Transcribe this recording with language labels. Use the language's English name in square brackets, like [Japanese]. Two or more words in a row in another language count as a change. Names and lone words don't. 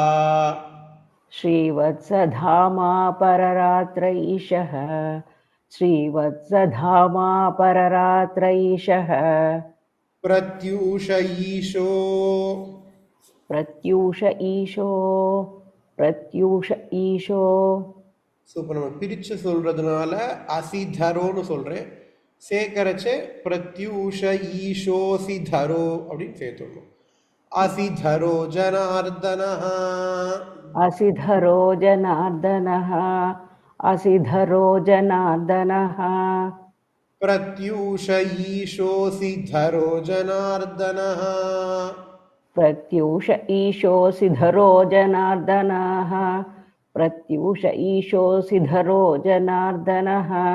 [Sanskrit] श्रीवत्सधामा पररात्र ईशः श्रीवत्सधामा पररात्र ईशः प्रत्यूष ईशो प्रत्यूष ईशो प्रत्यूष ईशो [Tamil] ஸோ இப்போ நம்ம பிரித்து சொல்கிறதுனால அசிதரோன்னு சொல்கிறேன், சேர்க்கறச்சே [Sanskrit] प्रत्यूष ईशोऽसिधरो [Tamil] அப்படின்னு சேர்த்துடணும். [Sanskrit] असिधरो जनार्दनः असिधरो जनार्दनः असिधरो जनार्दनः प्रत्यूष ईशोसिधरो जनार्दनः प्रत्यूष ईशोऽसिधरो जनार्दनः प्रत्यूष ईशोऽसिधरो जनार्दनः